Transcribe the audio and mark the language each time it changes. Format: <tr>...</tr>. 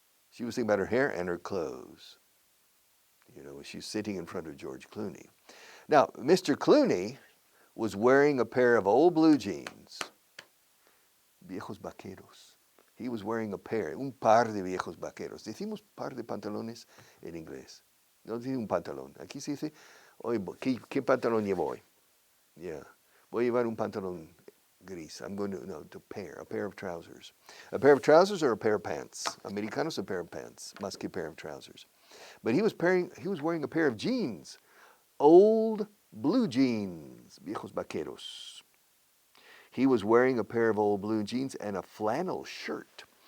<en>She was thinking about her hair and her clothes. You know, she's sitting in front of George Clooney. Now, Mr. Clooney was wearing a pair of old blue jeans,</en> <es>viejos vaqueros.</es> <en>He was wearing</en> <es>un par de viejos vaqueros. Decimos par de pantalones en inglés. No dice un pantalón. Aquí se dice, oye, ¿qué pantalón llevo hoy? Yeah. Voy a llevar un pantalón gris.</es> <en>I'm going to, no, a pair of trousers. A pair of trousers or a pair of pants?</en> <es>Americanos,</es> <en>a pair of pants,</en> <es>más que</es> <en>a pair of trousers. But he was wearing a pair of jeans, old blue jeans,</en> <es>viejos vaqueros.</es> <en>He was wearing a pair of old blue jeans and a flannel shirt,</en>